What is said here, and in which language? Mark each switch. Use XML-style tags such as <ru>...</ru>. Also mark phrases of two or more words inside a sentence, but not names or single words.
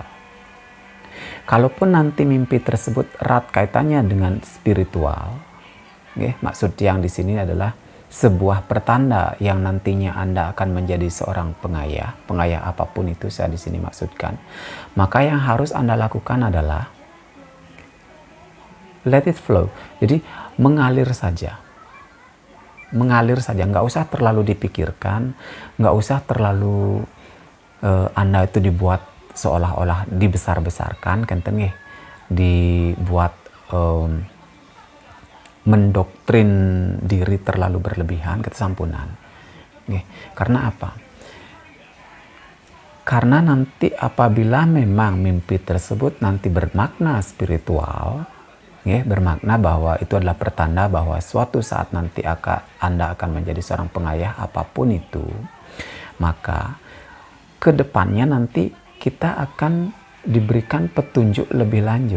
<id>Kalaupun nanti mimpi tersebut erat kaitannya dengan spiritual, maksud yang di sini adalah sebuah pertanda yang nantinya Anda akan menjadi seorang pengayah apapun itu saya di sini maksudkan. Maka yang harus Anda lakukan adalah</id> <en>let it flow.</en> <id>Jadi mengalir saja. Nggak usah terlalu dipikirkan, nggak usah terlalu Anda itu dibuat seolah-olah dibesar-besarkan,</id> <ban>kenten nggih,</ban> <id>dibuat mendoktrin diri terlalu berlebihan, kesampunan. Karena apa? Karena nanti apabila memang mimpi tersebut nanti bermakna spiritual, bermakna bahwa itu adalah pertanda bahwa suatu saat nanti Anda akan menjadi seorang pengayah apapun itu, maka ke depannya nanti kita akan diberikan petunjuk lebih lanjut.</id>